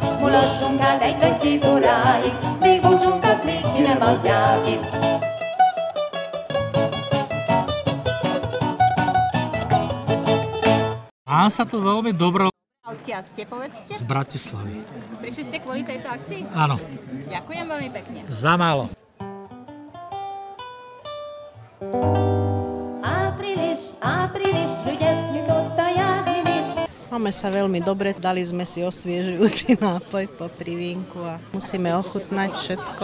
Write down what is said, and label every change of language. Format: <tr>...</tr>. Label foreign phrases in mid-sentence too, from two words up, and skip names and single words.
<hu>Mulassunkat egy vagy két óráig, még búcsunkat még ki nem adják itt.</hu> <sk>Mám sa tu veľmi dobro. Odkiaľ ste, povedzte? Z Bratislavy. Prišli ste kvôli tejto akcii? Áno. Ďakujem veľmi pekne. Za málo. Máme sa veľmi dobre, dali sme si osviežujúci nápoj po privínku a musíme ochutnať všetko.</sk>